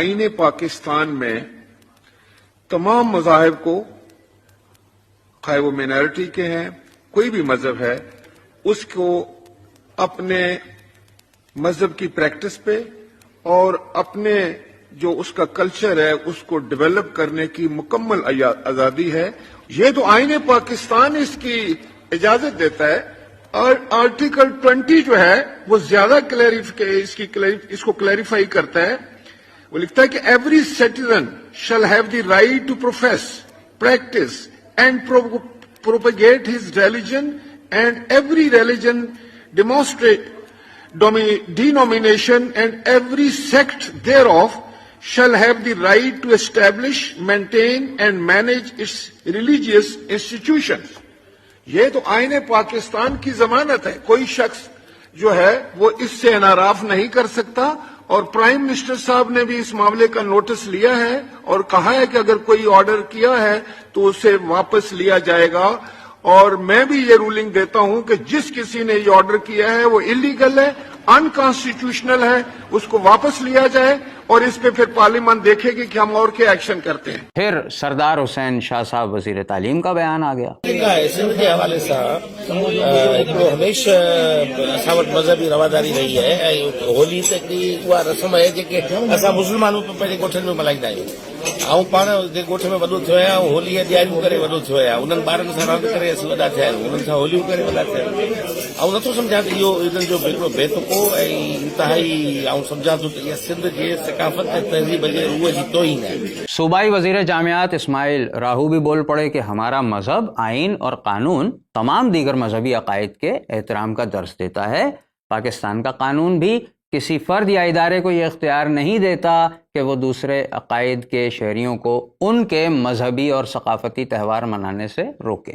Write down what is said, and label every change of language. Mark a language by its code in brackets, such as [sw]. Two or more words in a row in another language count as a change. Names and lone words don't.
[ur] آئین پاکستان میں تمام مذاہب کو، خواہ وہ مینارٹی کے ہیں، کوئی بھی مذہب ہے، اس کو اپنے مذہب کی پریکٹس پہ اور اپنے جو اس کا کلچر ہے اس کو ڈیولپ کرنے کی مکمل آزادی ہے۔ یہ تو آئین پاکستان اس کی اجازت دیتا ہے، اور آرٹیکل 20 جو ہے وہ زیادہ اس کو کلیریفائی کرتا ہے۔ وہ لکھتا ہے کہ [en] every citizen shall have the right to profess, practice and propagate his religion, and every religion denomination and every sect thereof shall have the right to establish, maintain and manage its religious institutions۔ [ur] یہ تو آئین پاکستان کی ضمانت ہے، کوئی شخص جو ہے وہ اس سے انحراف نہیں کر سکتا، اور [en] prime minister [ur] صاحب نے بھی اس معاملے کا نوٹس لیا ہے اور کہا ہے کہ اگر کوئی آرڈر کیا ہے تو اسے واپس لیا جائے گا، اور میں بھی یہ رولنگ دیتا ہوں کہ جس کسی نے یہ آرڈر کیا ہے وہ اللیگل ہے، ان کانسٹیٹیوشنل ہے اس کو واپس لیا جائے اور اس پہ پھر پارلیمنٹ دیکھے گی کہ ہم اور کیا ایکشن کرتے ہیں. پھر سردار حسین شاہ صاحب وزیر تعلیم کا بیان آ گیا. [sd] सिंध के हवाले सां हिकिड़ो हमेशा असां वटि मज़हबी रवादारी रही है ऐं होली त हिकिड़ी उहा रस्म आहे जेके असां मुस्लमान पंहिंजे ॻोठनि में मल्हाईंदा आहियूं। ऐं पाण जे ॻोठ में वॾो थियो आहियां होलीअ ॾियारियूं करे वॾो थियो आहियां। उन्हनि ॿारनि सां रांदि करे असीं वॾा थिया आहियूं, उन्हनि सां होलियूं करे वॾा थिया आहियूं। ऐं नथो सम्झां त इहो इन्हनि जो हिकिड़ो बेतुको ऐं इंतिहाई ऐं सम्झां थो त इहा सिंध जे सकाफ़त ऐं तहज़ीब जे रूह जी तोहीन है। [ur] صوبائی وزیر جامعات اسماعیل راہو بھی بول پڑے کہ ہمارا مذہب، آئین اور قانون تمام دیگر مذہبی عقائد کے احترام کا درج دیتا ہے. پاکستان کا قانون بھی کسی فرد یا ادارے کو یہ اختیار نہیں دیتا کہ وہ دوسرے عقائد کے شہریوں کو ان کے مذہبی اور ثقافتی تہوار منانے سے روکے.